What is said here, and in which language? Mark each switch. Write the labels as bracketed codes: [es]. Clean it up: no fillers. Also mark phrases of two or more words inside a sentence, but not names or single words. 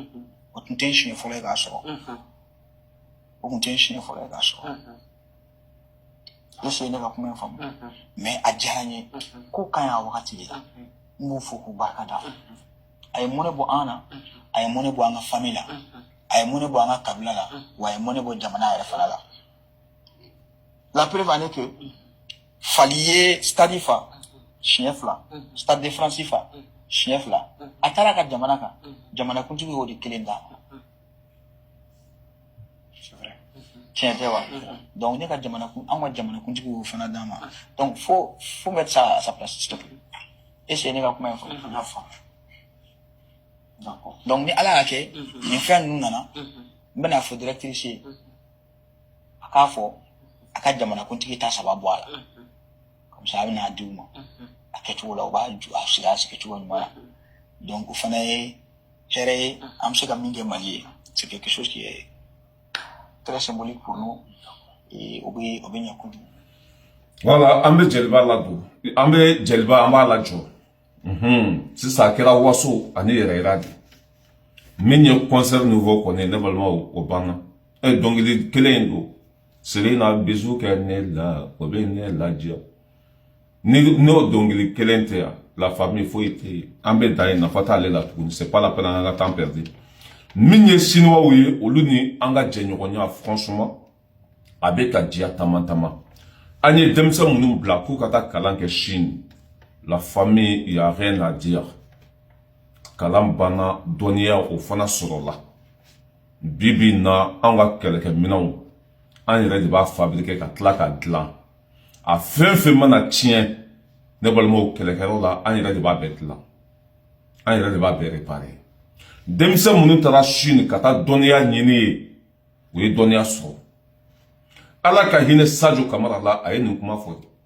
[bm] O tun tɛ n siɲɛ fɔlɔ ye k'a sɔrɔ o tun tɛ n siɲɛ fɔlɔ ye k'a sɔrɔ ne ka kuma in faamu mais a diyara n ye ko ka ɲi a wagati de la n b'u fo k'u barika da a ye mɔnɛ bɔ an na a ye mɔnɛ bɔ an ka famille la a ye mun bɔ an ka kabila la wa a ye mun bɔ jamana yɛrɛ fana la [fr] la preuve en est que [bm] Fali ye stade fa siɲɛ 2 stade de France fa siɲɛ 2 a taara ka jamana kan jamanakuntigi y'o de kelen da tiɲɛ tɛ wa donc ne ka an ka jamanakuntigi y'o fana d'a ma [fr] donc faut mettre ça à sa place s'il te plaît essayer [bm] ne ka kuma in fɔ donc ni ala y'a kɛ nin fɛn ninnu nana n bɛna fɔ directrice ye a k'a fɔ a ka jamanakuntigi ta saba bɔ a la [fr] comme ça [bm] a bɛna di u ma a kɛcogo la u b'a sigi a sigicogo ɲuman na donc o fana ye hɛrɛ ye an bɛ se ka min kɛ Mali ye [fr] c'est quelque chose qui est très symbolique pour nous et [bm] o bɛ ɲɛ kojugu. Voilà, an bɛ jeliba ladon an bɛ jeliba an b'a lajɔ sisan a kɛra waso ani yɛrɛyira de min ye [fr] concert nouveau [bm] kɔni ne balimaw o banna dɔnkili kelen in don Selena bisu kɛ ne la o bɛ ne ladiya n'o dɔnkili kelen tɛ yan la famille foyi tɛ yen an bɛ da yen nafa t'ale la tuguni [fr] c'est pas la peine [bm] an ka [fr] temps perdu [bm] min ye siniwaw ye olu ni an ka jɛɲɔgɔnya franchement a bɛ ka diya tama tama an ye denmisɛn minnu bila k'u ka taa kalan kɛ Chine la famille [fr] il y a rien à dire [bm] kalan banna dɔnniya o fana sɔrɔla bibi na an ka kɛlɛkɛminɛnw an yɛrɛ de b'a fabriquer ka tila ka dilan a fɛn fɛn mana tiɲɛ ne balimaw kɛlɛkɛyɔrɔ la an yɛrɛ de b'a bɛɛ dilan an yɛrɛ de b'a bɛɛ réparer denmisɛn minnu taara Chine ka taa dɔnniya ɲini ye u ye dɔnniya sɔrɔ ala ka hinɛ Sadio Kamara la a ye nin kuma fɔ